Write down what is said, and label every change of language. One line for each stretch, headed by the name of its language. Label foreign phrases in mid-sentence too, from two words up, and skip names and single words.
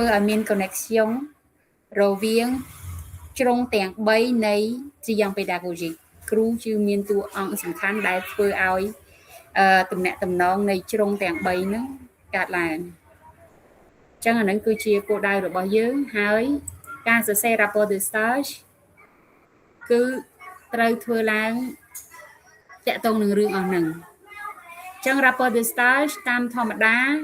Khmer: ឲ្យមាន connection រវាងជ្រុងទាំង3នៃ
French: Triangle Pedagogique
Khmer: គ្រូគឺមានតួអង្គសំខាន់ដែលធ្វើឲ្យតំណែងតំណងនៃជ្រុងទាំង3ហ្នឹងកើតឡើងអញ្ចឹងអាហ្នឹងគឺជាគោលដៅរបស់យើងហើយការសរសេរ
French: rapport de stage
Khmer: គឺត្រូវធ្វើឡើងតាក់ទងនឹងរឿងអស់ហ្នឹងអញ្ចឹង
French: rapport de stage
Khmer: តាមធម្មតា